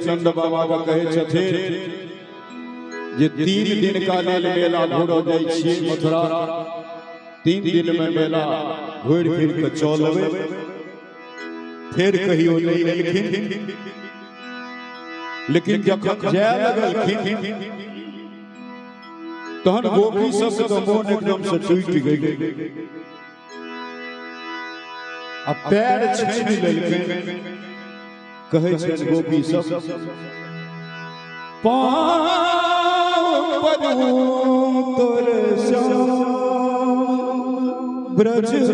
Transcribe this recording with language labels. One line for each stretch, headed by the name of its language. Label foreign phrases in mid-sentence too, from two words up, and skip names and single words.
Maithili: नंद बाबा का कहे छथिन जे 3 दिन का लेल मेला घुरो जाय छी मथुरा 3 दिन में मेला घुर फिर के चलबे फिर कहियो नहीं एलखिन लेकिन जखन जाय लगलखिन तहन गोपी सब के मोन एकदम से टूट गई आ पैर छीन लेलखिन कहे छन गोपी सब पाँव पड़ू तोर श्याम ब्रज